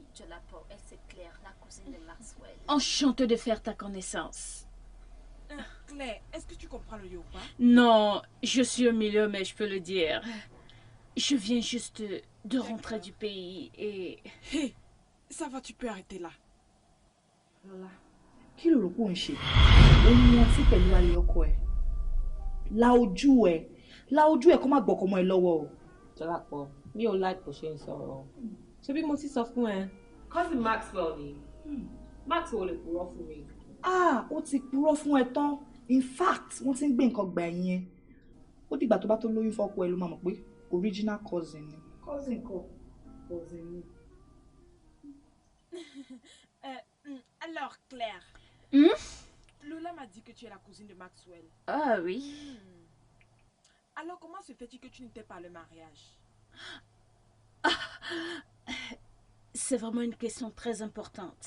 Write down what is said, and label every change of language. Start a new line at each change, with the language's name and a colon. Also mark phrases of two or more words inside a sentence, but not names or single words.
French: Jolapo, elle c'est Claire, la cousine de Maxwell. Enchantée de faire ta connaissance. Claire, est-ce que tu comprends le yoruba? Non, je suis au milieu, mais je peux le dire. Je viens juste de rentrer du pays et... Hé, ça va, tu peux arrêter là.
Yoruba: Lọ́lá, kí ló rò pé ò ń ṣe? Ó ní ọtí pẹ̀lú ayé ọkọ ẹ̀. La ojú ẹ̀ kó má gbọ́kọ mọ́ ẹ lọ́wọ́ o. Jọlápọ̀, mi ò like bó ṣe ń sọ̀rọ̀. Ṣebí mo ti sọ fún ẹ? Cousin Maxwell ni. Maxwell lè purọ́ fún mi. Ó ti purọ́ fún ẹ tán.
English: In fact,
Yoruba: wọ́n ti ń gbé nǹkan gbà ẹ̀yìn ẹ. Ó dìgbà tó bá tó lóyún fọ́kọ ẹ ló máa mọ̀ pé
English: original cousin
Yoruba: ni. Cousin kọ́, cousin ni.
French: Alors, Claire. Lola m'a dit que tu es la cousine de Maxwell. Ah oui. Alors, comment se fait-il que tu n'étais pas à le mariage? C'est vraiment une question très importante.